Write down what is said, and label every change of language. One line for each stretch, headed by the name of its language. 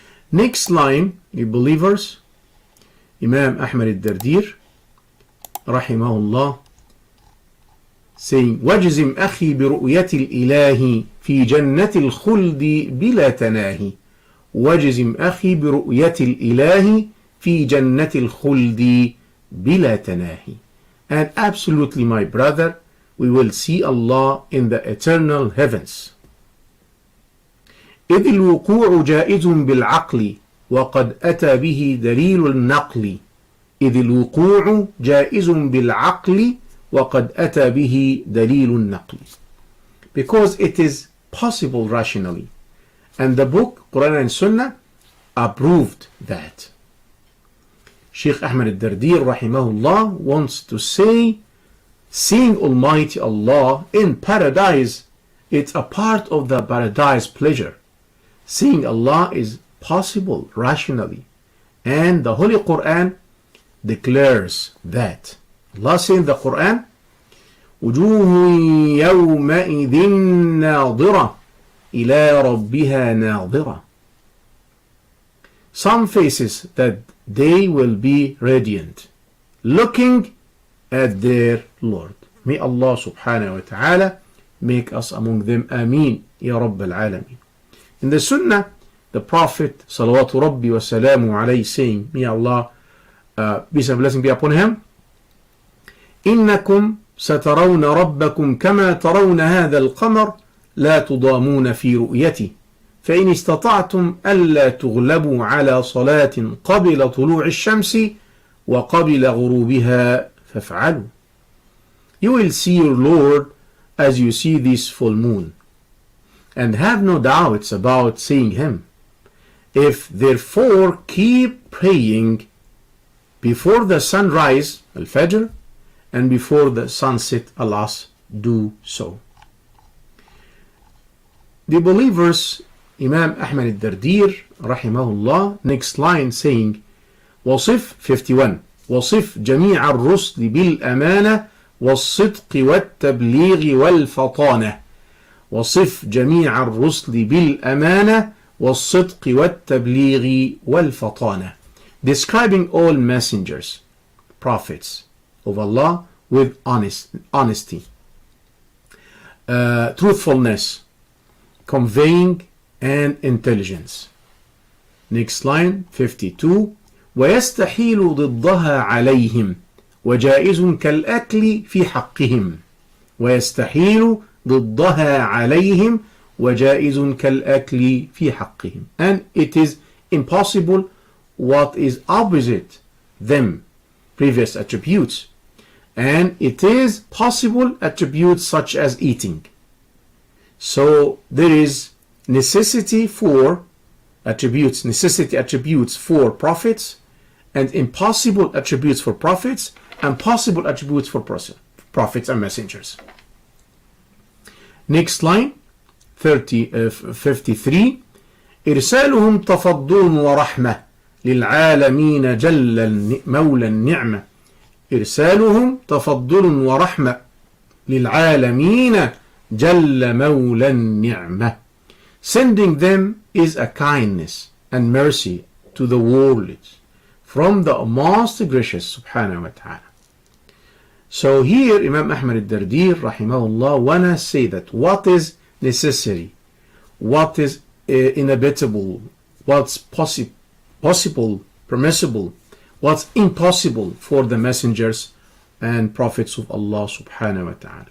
English: Next line, the believers, Imam Ahmad al-Dardir rahimahullah saying,
Arabic: وَجْزِمْ أَخِي بِرُؤْيَةِ الْإِلَهِ فِي جَنَّةِ الْخُلْدِ بِلَا تَنَاهِ. وَجْزِمْ أَخِي بِرُؤْيَةِ الْإِلَهِ فِي جَنَّةِ الْخُلْدِ بِلَا تَنَاهِ.
English: And absolutely, my brother, we will see Allah in the eternal heavens.
Arabic: إذ الوقوع جائز بالعقل وقد أتى به دليل النقل. إذ الوقوع جائز بالعقل وقد أتى به دليل النقل.
English: Because it is possible rationally. And the book, Quran and Sunnah, approved that. Sheikh Ahmad al-Dardir rahimahullah wants to say, seeing Almighty Allah in paradise, it's a part of the paradise pleasure. Seeing Allah is possible rationally. And the Holy Quran declares that. Allah says in the Quran,
Arabic: وجوه يومئذ ناظرة إلى ربها ناظرة.
English: Some faces that they will be radiant, looking at their Lord. May Allah subhanahu wa ta'ala make us among them. Ameen, Ya Rabb al-Alameen. In the Sunnah, the Prophet salawatu Rabbi wa salamu alayhi saying, may Allah peace and blessing be upon him,
Arabic: إنكم سترون ربكم كما ترون هذا القمر لا تضامون في رؤيته فإن استطعتم ألا تغلبوا على صلاة قبل طلوع الشمس وقبل غروبها فافعلوا.
English: You will see your Lord as you see this full moon, and have no doubts about seeing him. If therefore keep praying before the sunrise, Al-Fajr, and before the sunset, Al-Asr, do so. The believers, Imam Ahmad al-Dardir, rahimahullah, next line saying,
Arabic: وصف 51 وصف جميع الرسل بالأمانة والصدق والتبليغ والفطانة. وصف جميع الرسل بالأمانة والصدق والتبليغ والفطانة.
English: Describing all messengers, prophets of Allah with honesty, truthfulness, conveying and intelligence. Next line 52
Arabic: ويستحيل ضدها عليهم وجائز كالأكل في حقهم. ويستحيل ضدها عليهم وجائز كالأكل في حقهم.
English: And it is impossible what is opposite them, previous attributes, and it is possible attributes such as eating. So there is necessity attributes for prophets, and impossible attributes for prophets, and possible attributes for prophets and messengers. Next line 53
Arabic: إرسالهم تفضل ورحمة للعالمين جل مولى النعمة. إرسالهم تفضل ورحمة للعالمين جل مولى النعمة.
English: Sending them is a kindness and mercy to the world from the most gracious subhanahu wa ta'ala. So here Imam Ahmad al-Dardir rahimahullah wanna say that what is necessary, what is inevitable, what's possible, permissible, what's impossible for the messengers and prophets of Allah subhanahu wa ta'ala.